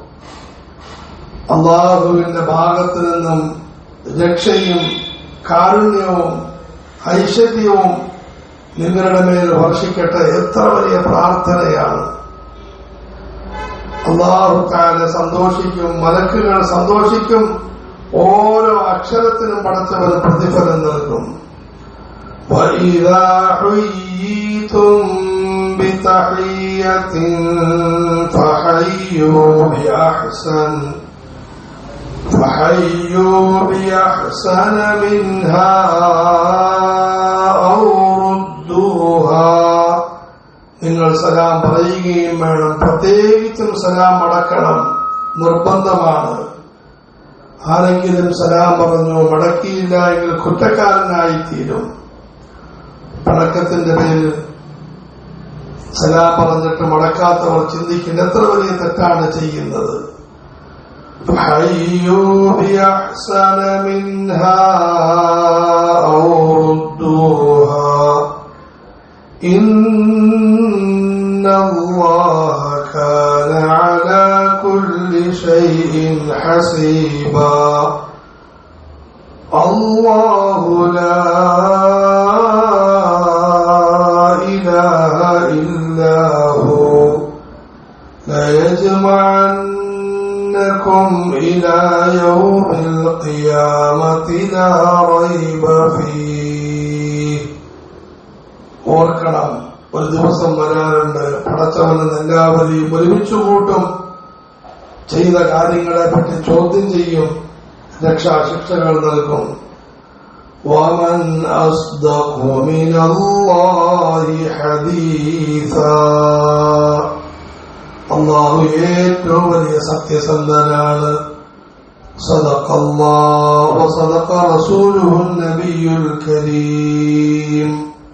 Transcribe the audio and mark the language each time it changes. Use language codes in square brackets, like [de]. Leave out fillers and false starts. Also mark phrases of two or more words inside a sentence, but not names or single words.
[ml] അല്ലാഹുവിന്റെ ഭാഗത്തു നിന്നും രക്ഷയും കാരുണ്യവും ഐശ്വര്യവും നിങ്ങളുടെ മേൽ വർഷിക്കട്ടെ. എത്ര വലിയ പ്രാർത്ഥനയാണ്. അല്ലാഹു തആല സന്തോഷിക്കും, മലക്കുകൾ സന്തോഷിക്കും. ഓരോ അക്ഷരത്തിനും പടച്ചവൻ പ്രതിഫലം നൽകും. [ar] وَإِذَا حُيِّيتُم بِتَحِيَّةٍ فَحَيُّوا بِأَحْسَنَ مِنْهَا أَوْ رُدُّوهَا. [ml] നിങ്ങൾ സലാം പറയുകയും വേണം. പ്രത്യേകിച്ചും സലാം മടക്കണം, നിർബന്ധമാണ്. ആരെങ്കിലും സലാം പറഞ്ഞു മടക്കിയില്ല എങ്കിൽ കുറ്റക്കാരനായിത്തീരും. പടക്കത്തിന്റെ പേരിൽ സലാം പറഞ്ഞിട്ട് മടക്കാത്തവർ ചിന്തിക്കുന്ന എത്ര വലിയ തെറ്റാണ് ചെയ്യുന്നത്. [ar] فحيوا بأحسن منها أو ردوها إن الله كان على كل شيء حسيبا. الله لا إله إلا هو ليجمعنكم إلى يوم القيامة لا ريب فيه. [ml] ഓർക്കണം, ഒരു ദിവസം വരാറുണ്ട്, പടച്ചവന് എല്ലാവരെയും ഒരുമിച്ചു കൂട്ടും. ചെയ്ത കാര്യങ്ങളെ പറ്റി ചോദ്യം ചെയ്യും, രക്ഷാശിക്ഷകൾ നൽകും. [ar] ومن أصدق من الله حديثا. [ml] അല്ലാഹു ഏറ്റവും വലിയ സത്യസന്ധനാണ്. [ar] صدق الله وصدق رسوله النبي الكريم.